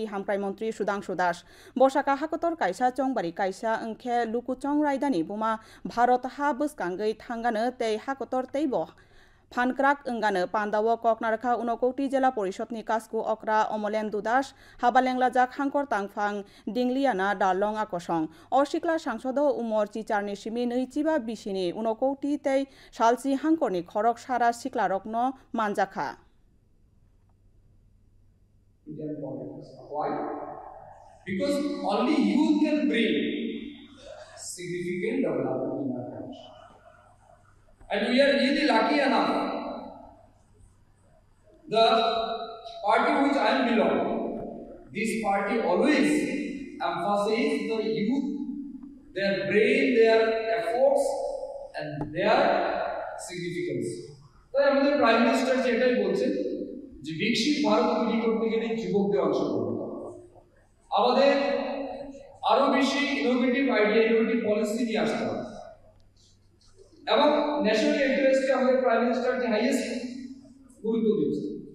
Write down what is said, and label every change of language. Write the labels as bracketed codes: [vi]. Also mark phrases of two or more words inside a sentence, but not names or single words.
[trp] हामक्राय मंत्री सुधांशु दास बसाका हाकतर कायसा चंबारि कायसा अंखे लुकुचं रायदानि बुमा भारत हा बसकांगै थांगानो तै हाकतर तैबो फानक्राक अंगानो पांडाव ककनारखा उनकौटी जिला परिषदनि कास्कु अक्रा अमलेन्दु दास हाबालेंला जाक हांकर तांफां दिंलियाना दारलं आकसं असिक्ला सांसद उमर चिचारनि सिमि नैचिबा बिसिनि उनकौटी तै सालसि हांकरनि खरक सारा सिक्ला रत्न मानजाखा [en] Why? Because only youth can bring significant development in our country. And we are really lucky enough. The party which I belong, this party always emphasizes the youth, their brain, their efforts, and their significance. [bn] তাই আমাদের [en] prime minister [bn] যেটাই বলছেন যে বিকশিত ভারত তৈরি করতে গেলে যুবকদের অংশগ্রহণ আমাদের আরো বেশি [en] innovative idea innovative policy [bn] নিয়ে আসতে হবে এবং [en] national interest [bn] আমাদের [en] prime minister [bn] যে হাইয়েস্ট গুরুত্ব দিচ্ছে